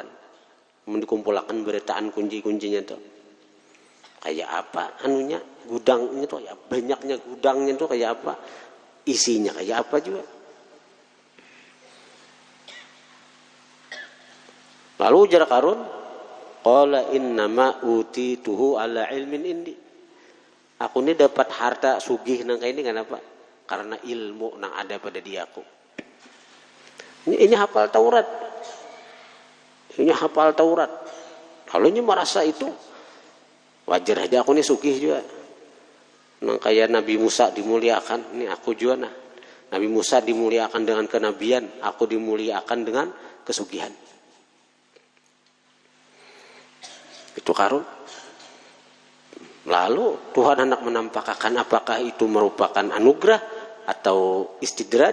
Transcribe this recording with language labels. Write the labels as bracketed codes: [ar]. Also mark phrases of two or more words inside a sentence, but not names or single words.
[bjn] Dikumpulkan beretaan kunci-kuncinya tuh. Kayak apa anunya gudangnya tuh ya, banyaknya gudangnya tuh kayak apa, isinya kayak apa juga. Lalu ujar Qarun, [ar] قال إنما أوتيته على علم عندي. [bjn] Aku ini dapat harta sugih nang kayak ini kenapa? Karena ilmu nang ada pada diaku. Ini hafal Taurat. Ini hafal Taurat. Kalau ini merasa itu wajar aja, aku ini sugih juga. Nang kayak Nabi Musa dimuliakan, ini aku juga nah. Nabi Musa dimuliakan dengan kenabian, aku dimuliakan dengan kesugihan. Itu Qarun. Lalu Tuhan hendak menampakkan apakah itu merupakan anugerah atau istidrat.